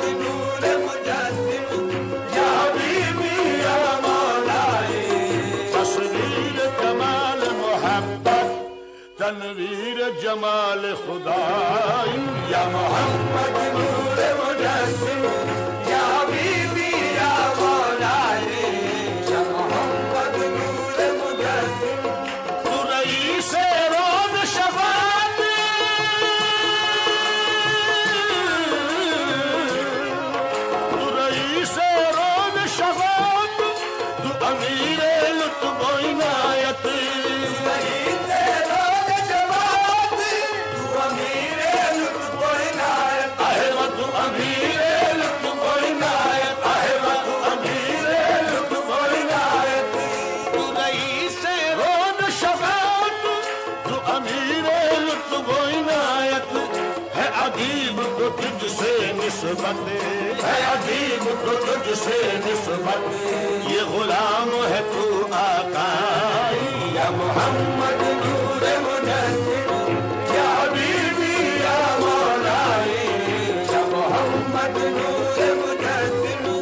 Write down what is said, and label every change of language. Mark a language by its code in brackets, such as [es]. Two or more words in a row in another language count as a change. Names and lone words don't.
[ur] نور مجسم [ar] یا حبیبی یا مولائی [ur] تصویر جمال محبت تنویر جمال خدائی یا محمد نور مجسم [ar] یا حبیبی یا مولائی [ur] یا محمد نور مجسم تو رئیس روز شفاعت تو رئیس روز شفاعت تو امیر لطف و عنایت رئیس روز شفاعت تو امیر لطف و عنایت احمد تو امیر لطف و عنایت احمد تو امیر لطف و عنایت تو رئیس روز شفاعت تو امیر لطف و عنایت ہے عجیب کو تجھ سے نسبت ہے عجیب کو تجھ سے نسبت یہ غلام ہے تو آقائی یا محمد نور مجسم [ar] یا حبیبی یا مولائی [ur] یا محمد نور مجسم